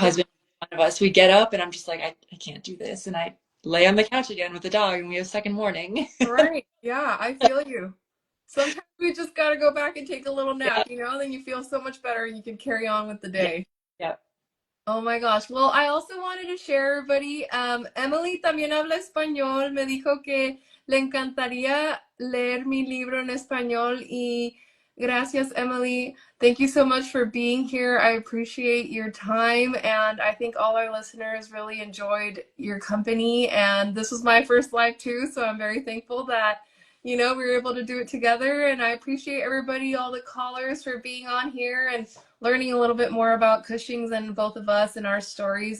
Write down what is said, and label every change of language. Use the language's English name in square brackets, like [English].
[English] husband, one of us, we get up and I'm just like, I can't do this. And I lay on the couch again with the dog and we have a second morning. right. Yeah, I feel you. Sometimes we just got to go back and take a little Yeah, nap, then you feel so much better and you can carry on with the yeah, day. yeah. Oh my gosh. Well, I also wanted to share, everybody. [Spanish] Emily también habla español. Me dijo que le encantaría leer mi libro en español. Y gracias, Emily. [English] Thank you so much for being here. I appreciate your time. And I think all our listeners really enjoyed your company. And this was my first live, too. So I'm very thankful that, we were able to do it together. And I appreciate everybody, all the callers, for being on here and learning a little bit more about Cushing's and both of us and our stories.